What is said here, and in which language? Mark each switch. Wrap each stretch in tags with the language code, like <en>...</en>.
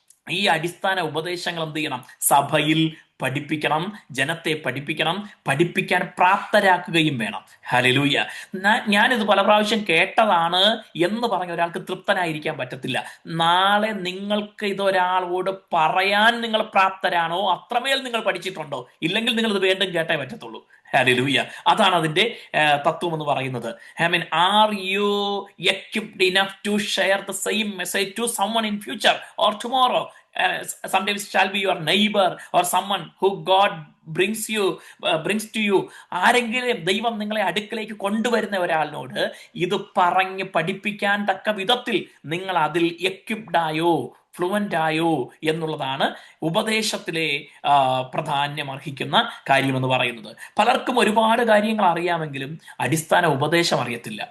<ml>ഈ അടിസ്ഥാന ഉപദേശങ്ങൾ എന്ത് ചെയ്യണം? സഭയിൽ പഠിപ്പിക്കണം, ജനത്തെ പഠിപ്പിക്കണം, പഠിപ്പിക്കാൻ പ്രാപ്തരാക്കുകയും വേണം. ഹല്ലേലൂയ. ഞാനിത് പല പ്രാവശ്യം കേട്ടതാണ് എന്ന് പറഞ്ഞ ഒരാൾക്ക് തൃപ്തനായിരിക്കാൻ പറ്റത്തില്ല. നാളെ നിങ്ങൾക്ക് ഇതൊരാളോട് പറയാൻ നിങ്ങൾ പ്രാപ്തരാണോ? അത്രമേൽ നിങ്ങൾ പഠിച്ചിട്ടുണ്ടോ? ഇല്ലെങ്കിൽ നിങ്ങൾ ഇത് വീണ്ടും കേട്ടേ പറ്റത്തുള്ളൂ. ഹല്ലേലൂയ. അതാണ് അതിന്റെ തത്വം എന്ന് പറയുന്നത്.</ml> <en>Are you equipped enough to share the same message to someone in future or tomorrow? Sometimes it shall be your neighbor or someone who God brings to you.</en> <ml>ആരെങ്കിലും ദൈവം നിങ്ങളെ അടുക്കലേക്ക് കൊണ്ടുവരുന്ന ഒരാളിനോട് ഇത് പറഞ്ഞ് പഠിപ്പിക്കാൻ തക്ക വിധത്തിൽ നിങ്ങൾ അതിൽ എക്വിപ്ഡ് ആയോ, ഫ്ലുവൻ്റ് ആയോ എന്നുള്ളതാണ് ഉപദേശത്തിലെ പ്രാധാന്യം അർഹിക്കുന്ന കാര്യമെന്ന് പറയുന്നത്. പലർക്കും ഒരുപാട് കാര്യങ്ങൾ അറിയാമെങ്കിലും അടിസ്ഥാന ഉപദേശം അറിയത്തില്ല.</ml>